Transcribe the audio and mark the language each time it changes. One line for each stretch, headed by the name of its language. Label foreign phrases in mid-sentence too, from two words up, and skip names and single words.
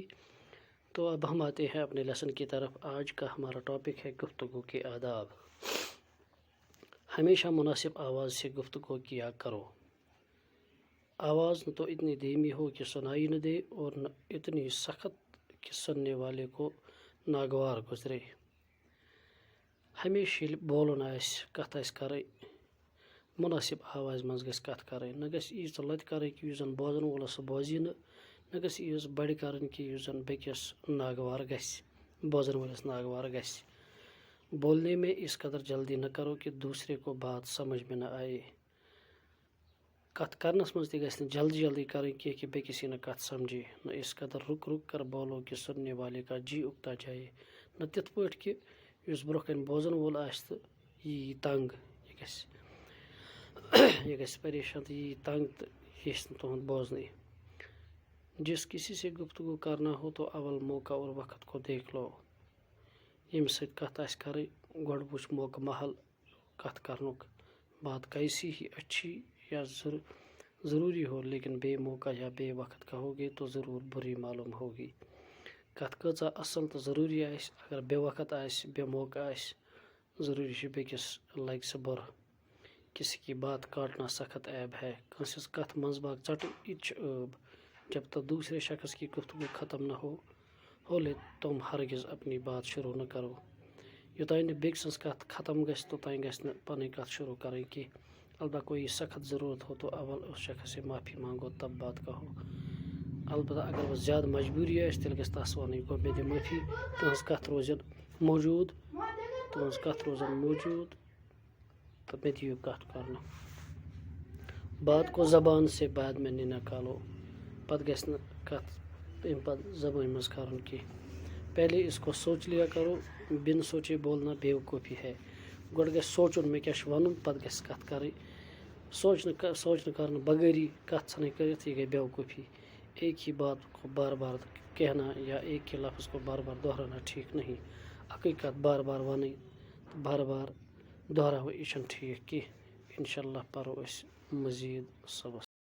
Urdu: تو اب ہم آتے ہیں اپنے لیسن کی طرف۔ آج کا ہمارا ٹاپک ہے گفتگو کے آداب۔ ہمیشہ مناسب آواز سے گفتگو کیا کرو۔ آواز نہ تو اتنی دھیمی ہو کہ سنائی نہ دے اور نہ اتنی سخت کہ سننے والے کو ناگوار گزرے۔
Kashmiri: ہمیشہ بولن کت کرے مناسب آواز مز گژھِ کت کرے، نہ گژھِ ایٖژ لتہِ کرے کہ یُس زن بوزن وولس سُہ بوزی نہ گژھِ ایٖژ بڑِ کرٕنۍ کہ یُس زن بیٚکِس ناگوار گژھِ، بوزن وٲلِس ناگوار گژھِ۔
Urdu: بولنے میں اس قدر جلدی نہ کرو کہ دوسرے کو بات سمجھ میں نہ آئے۔
Kashmiri: کت کرنس مز تہِ گژھِ نہٕ جلدی جلدی کرٕنۍ کینٛہہ کہ بیٚکِس یی نہٕ کتھ سمجھے،
Urdu: نہ اس قدر رک رک کر بولو کہ سننے والے کا جی اکتا جائے،
Kashmiri: نہ تِتھ پٲٹھۍ کہ یُس برونٛہہ کَنہِ بوزن وول آسہِ تہٕ یہِ یی تنگ، یہ گژھِ پریشان تہٕ یہِ یی تنگ تہٕ یہِ یژھِ نہٕ تُہُنٛد بوزنٕے۔
Urdu: جس کسی سے گفتگو کرنا ہو تو اول موقع اور وقت کو دیکھ لو۔
Kashmiri: ییٚمہِ سۭتۍ کتھ آسہِ کرٕنۍ گۄڈٕ وٕچھ موقعہٕ محل کتھ کرنُک۔
Urdu: بات کیسی ہی اچھی یا ضروری ہو لیکن بے موقع یا بے وقت کہو گے تو ضرور بری معلوم ہوگی۔
Kashmiri: کتھ کۭژاہ اصل تہٕ ضروری آسہِ، اگر بے وقت آسہِ، بے موقع آسہِ، ضروری چھُ بیٚکِس لگہِ سُہ بُرٕ۔
Urdu: کسی کی بات کاٹنا سخت عیب ہے،
Kashmiri: کٲنٛسہِ ہٕنٛز کتھ منٛز باغ ژٹٕنۍ یہِ تہِ چھُ عٲب۔
Urdu: جب تک دوسرے شخص کی گفتگو ختم نہ ہو لے تم ہرگز اپنی بات شروع نہ کرو۔
Kashmiri: یوتانۍ نہٕ بیٚکہِ سٕنٛز کتھ ختم گژھِ توٚتانۍ گژھِ نہٕ پنٕنۍ کتھ شروع کرٕنۍ کینٛہہ۔
Urdu: البتہ کوئی سخت ضرورت ہو تو اول اس شخص سے معافی مانگو تب بات کہو۔
Kashmiri: البتہ اگر وہ زیادہ مجبوری آسہِ تیٚلہِ گژھِ تس ونٕنۍ گوٚو مےٚ دِ معٲفی، تُہنٛز کتھ روزن موجود تہٕ مےٚ دِیِو کتھ کرنہٕ۔
Urdu: بات کو زبان سے بعد میں نکالو،
Kashmiri: پتہٕ گژھِ نہٕ کتھ امہِ پتہٕ زبٲنۍ منٛز کرُن کینٛہہ۔
Urdu: پہلے اس کو سوچ لیا کرو، بن سوچے بولنا بیوقوفی ہے۔
Kashmiri: گۄڈٕ گژھِ سونچُن مےٚ کیاہ چھُ ونُن، پتہٕ گژھِ کتھ کرٕنۍ۔ سوچنہٕ کرنہٕ بغٲری کتھ ژھٕنٕنۍ کٔرِتھ یہ گئی بیوقوفی۔
Urdu: ایک ہی بات کو بار بار کہنا یا ایک ہی لفظ کو بار بار دہرانا ٹھیک نہیں۔
Kashmiri: اکٕے کتھ بار بار ونٕنۍ تہٕ بار بار دہراوٕنۍ یہِ چھُنہٕ ٹھیک کینٛہہ۔ انشاءاللہ پرو أسۍ مزید صبس۔